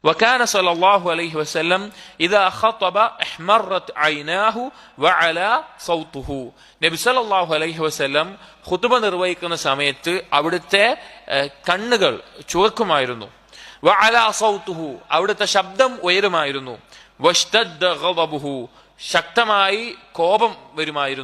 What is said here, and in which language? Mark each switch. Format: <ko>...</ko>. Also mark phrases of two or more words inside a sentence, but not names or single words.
<ar>وكان صلى الله عليه وسلم إذا خطب احمرت عيناه وعلى صوته.</ar> <ml>നബി</ml> <ar>صلى الله عليه وسلم</ar> <ml>ഖുതുബ നിർവഹിക്കുന്ന സമയത്ത് അവിടുത്തെ കണ്ണുകൾ ചുവക്കുമായിരുന്നു.</ml> <ar>وعلا صوته,</ar> <ml>അവിടുത്തെ ശബ്ദം ഉയരുമായിരുന്നു.</ml> <ar>واشتد غضبه,</ar> <ml>ശക്തമായി കോപം വരുമായിരുന്നു.</ml>